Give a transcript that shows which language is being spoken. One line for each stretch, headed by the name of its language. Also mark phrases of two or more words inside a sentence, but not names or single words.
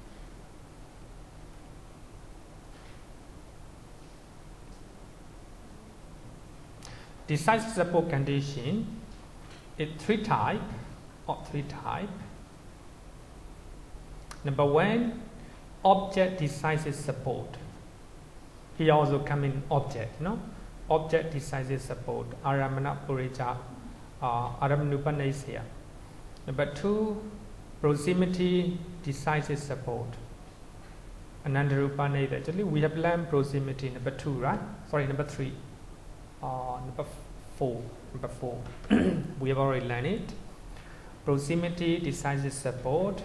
English: Decisive support condition is three types. Number one, object decisive support. Here also come in object, object decisive support,
Pali: aramana purejāta, upanissaya.
English: Number two, proximity decisive support, anandarupanada. Actually, we have learned proximity number two, right? Sorry, number three. Number four. We have already learned it. Proximity decisive support.